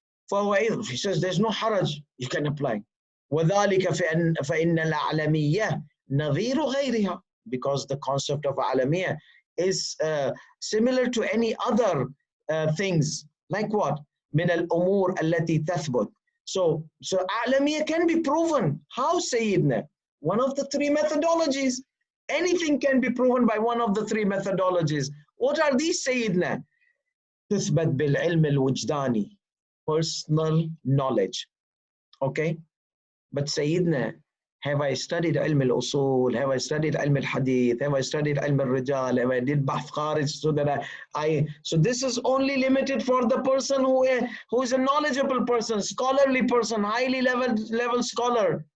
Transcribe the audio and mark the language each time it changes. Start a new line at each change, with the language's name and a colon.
English: He says there's no haraj, you can apply.
Arabic: وَذَلِكَ فَإِنَّ الْأَعْلَمِيَّةِ نَظِيرُ غَيْرِهَا,
English: because the concept of a'lamiyya is similar to any other things. Like what?
Arabic: مِنَ الْأُمُورِ الَّتِي تَثْبُتْ.
English: So a'lamiyya can be proven. How, Sayyidina? One of the three methodologies. Anything can be proven by one of the three methodologies. What are these, Sayyidina?
Arabic: تثبت بالعلم الوجداني,
English: personal knowledge. Okay? But Sayyidina, have I studied ilm al-usul? Have I studied ilm al-hadith? Have I studied ilm al-rijal? Have I did bahth kharij? So that so this is only limited for the person who is a knowledgeable person, scholarly person, highly level scholar.